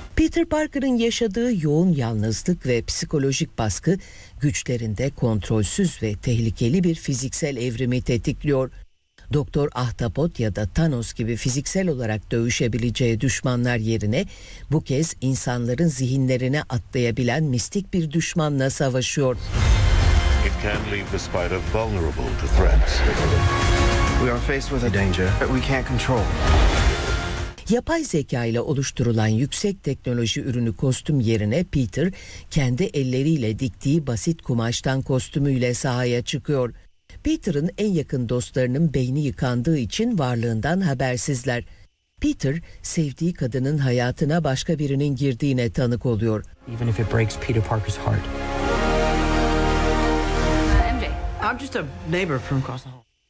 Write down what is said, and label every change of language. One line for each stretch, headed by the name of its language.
Turkish: Peter Parker'ın yaşadığı yoğun yalnızlık ve psikolojik baskı, güçlerinde kontrolsüz ve tehlikeli bir fiziksel evrimi tetikliyor. Doktor Ahtapot ya da Thanos gibi fiziksel olarak dövüşebileceği düşmanlar yerine, bu kez insanların zihinlerine atlayabilen mistik bir düşmanla savaşıyor.
English: It can leave the spider vulnerable to threats. We are faced with a danger that we can't control.
Turkish: Yapay zeka ile oluşturulan yüksek teknoloji ürünü kostüm yerine Peter, kendi elleriyle diktiği basit kumaştan kostümüyle sahaya çıkıyor. Peter'ın en yakın dostlarının beyni yıkandığı için varlığından habersizler. Peter, sevdiği kadının hayatına başka birinin girdiğine tanık oluyor.
English: Even if it breaks Peter Parker's heart, I'm just a neighbor from across the hall.